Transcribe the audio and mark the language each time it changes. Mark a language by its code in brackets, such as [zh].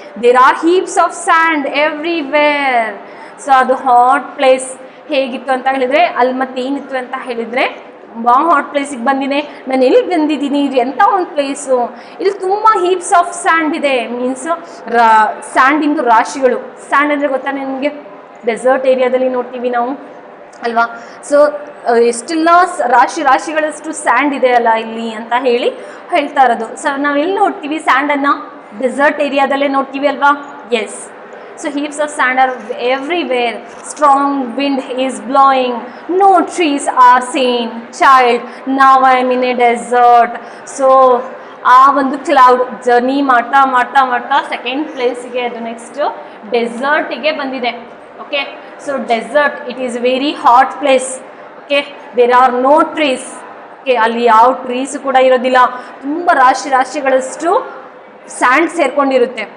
[kn] There are heaps of and everywhere. So ಅದು hot place ಹೇಗಿತ್ತು ಅಂತ ಹೇಳಿದರೆ, ಅಲ್ಲಿ ಮತ್ತೇನಿತ್ತು ಅಂತ ಹೇಳಿದರೆ, ತುಂಬ ಹಾಟ್ ಪ್ಲೇಸಿಗೆ ಬಂದಿದೆ, ನಾನು ಎಲ್ಲಿ ಬಂದಿದ್ದೀನಿ, ಇದು ಎಂಥ ಒಂದು ಪ್ಲೇಸು, ಇಲ್ಲಿ ತುಂಬ ಹೀಪ್ಸ್ ಆಫ್ ಸ್ಯಾಂಡ್ ಇದೆ, ಮೀನ್ಸ್ ಸ್ಯಾಂಡಿಂದು ರಾಶಿಗಳು. ಸ್ಯಾಂಡ್ ಅಂದರೆ ಗೊತ್ತಾ ನಿಮಗೆ, ಡೆಸರ್ಟ್ ಏರಿಯಾದಲ್ಲಿ ನೋಡ್ತೀವಿ ನಾವು ಅಲ್ವಾ. ಸೊ ಎಷ್ಟೆಲ್ಲ ರಾಶಿಗಳಷ್ಟು ಸ್ಯಾಂಡ್ ಇದೆ ಅಲ್ಲ ಇಲ್ಲಿ ಅಂತ ಹೇಳ್ತಾ ಇರೋದು. ಸೊ ನಾವೆಲ್ಲಿ ನೋಡ್ತೀವಿ ಸ್ಯಾಂಡನ್ನು, ಡೆಸರ್ಟ್ ಏರಿಯಾದಲ್ಲೇ ನೋಡ್ತೀವಿ ಅಲ್ವಾ. [en] Yes, so heaps of sand are everywhere, strong wind is blowing, no trees are seen, child, now I am in a desert. [kn] So ಆ ಒಂದು ಕ್ಲೌಡ್ ಜರ್ನಿ ಮಾಡ್ತಾ ಸೆಕೆಂಡ್ ಪ್ಲೇಸಿಗೆ, ಅದು ನೆಕ್ಸ್ಟ್ ಡೆಸರ್ಟಿಗೆ ಬಂದಿದೆ. [en] Okay, so desert it is very hot place. Okay, there are no trees. [kn] Okay, ಅಲ್ಲಿ ಯಾವ trees ಕೂಡ ಇರೋದಿಲ್ಲ, ತುಂಬ ರಾಶಿಗಳಷ್ಟು ಸ್ಯಾಂಡ್ ಸೇರ್ಕೊಂಡಿರುತ್ತೆ.